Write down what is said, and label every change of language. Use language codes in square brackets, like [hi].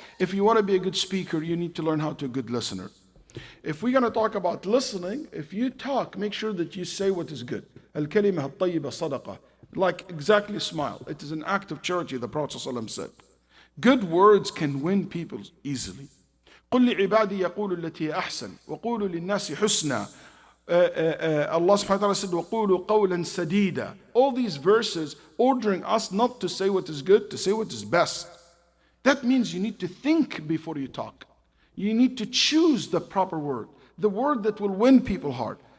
[en] If you want to be a good speaker, you need to learn how to be a good listener. If we're going to talk about listening, if you talk, make sure that you say what is good. [ar] Al-kalimah al-tayyibah sadaqah. [en] Like exactly smile. It is an act of charity, the Prophet ﷺ said. Good words can win people easily. [ar] قل لعبادي يقولوا التي أحسن وقولوا للناس حسنا. [en] Allah subhanahu wa ta'ala said, [ar] وَقُولُوا قَوْلًا سَدِيدًا. [en] All these verses ordering us not to say what is good, to say what is best. That means you need to think before you talk. You need to choose the proper word, the word that will win people's heart.